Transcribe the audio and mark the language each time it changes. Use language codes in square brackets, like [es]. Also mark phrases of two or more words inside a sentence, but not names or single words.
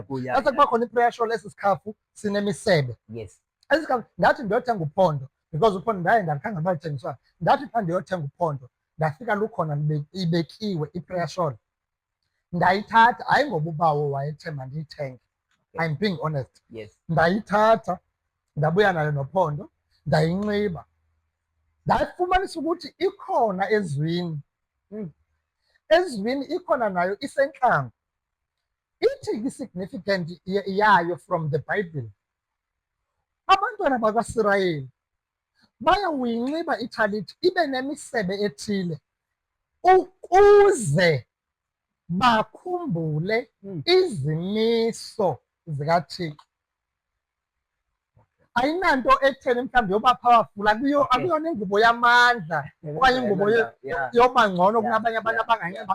[xh] Bese kuba khona i- [en] prayer shawl, [xh] esi sikhafu sinemisebe. [en] Yes. [xh] Esi sikhafu ndathi ndiyothenga uphondo because uphondo ndaye ndalikhangela uba lithengiswayo. Ndathi xa ndiyothenga uphondo ndafika lukhona ibekiwe i- [en] prayer shawl. [xh] Ndayithatha hayi ngoba ubawo wayethe mandiyithenge. [en] I'm being honest. Yes. [xh] Ndayithatha ndabuya nayo nophondo ndayinxiba. Ndafumanisa ukuthi ikhona ezwini. Ezwini ikhona nayo isentlango. Ithi i-significant yayo [en] from the Bible. [xh] Abantwana bakwaSirayeli bayawuyinxiba ithalithi ibe nemisebe ethile. ukuze bakhumbule izimiso zikaThixo. Ayinanto etheni mhlawumbi yoba powerful, akuyona ingubo yamandla okanye ingubo yoba ngcono kunabanye abantu abanganxiba.